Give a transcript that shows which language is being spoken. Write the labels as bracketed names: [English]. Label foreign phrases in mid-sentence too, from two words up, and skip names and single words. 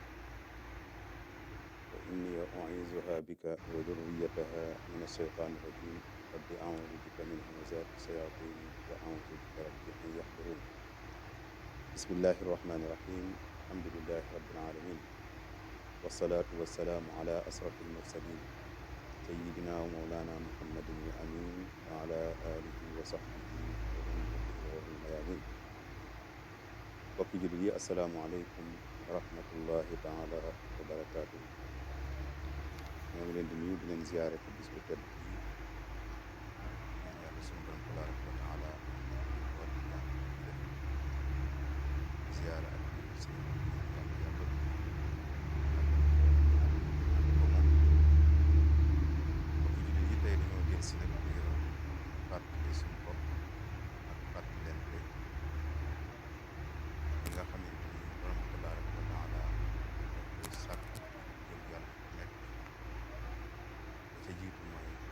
[Arabic] بك وذريتها من الشيطان الرجيم رب أعوذ بك من همزات الشياطين وأعوذ بك رب أن يحضرون بسم الله الرحمن الرحيم الحمد لله رب العالمين والصلاة والسلام على أشرف المرسلين سيدنا ومولانا محمد الأمين وعلى آله وصحبه ومن الميامين وكي جلي السلام عليكم ورحمة الله تعالى وبركاته [Wolof] ñoo ngi leen di nuyu di leen ziyaare ci bis bu tedd bi ñaan yàlla suñu borom [Arabic] تبارك وتعالى [Wolof] war di ñaan def ziyaare ak seen yàlla yàggal ko moom mbokk jullit yi tey dañoo jël si nag ngir fàttali suñu bopp ak fàttali leen te li nga xamante ni borom [Arabic] تبارك وتعالى [Wolof] daf koy sàkk jëm yàlla nekk ca jiitu mooy